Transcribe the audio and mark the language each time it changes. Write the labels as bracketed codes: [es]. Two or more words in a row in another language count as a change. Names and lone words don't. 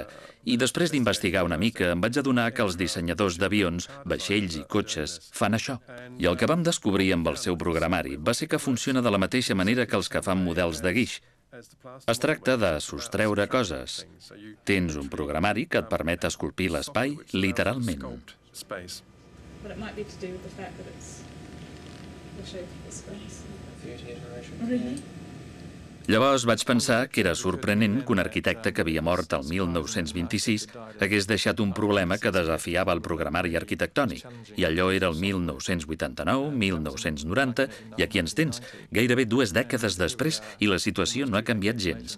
[ca] I després d'investigar una mica, em vaig adonar que els dissenyadors d'avions, vaixells i cotxes fan això. I el que vam descobrir amb el seu programari va ser que funciona de la mateixa manera que els que fan models de guix. Es tracta de sostreure coses. Tens un programari que et permet esculpir l'espai literalment. [en] But it might be to do with the fact that it's the shape of the space. [ca] Llavors vaig pensar que era sorprenent que un arquitecte que havia mort el 1926 hagués deixat un problema que desafiava el programari arquitectònic. I allò era el 1989, 1990, i aquí ens tens, gairebé 2 dècades després, i la situació no ha canviat gens.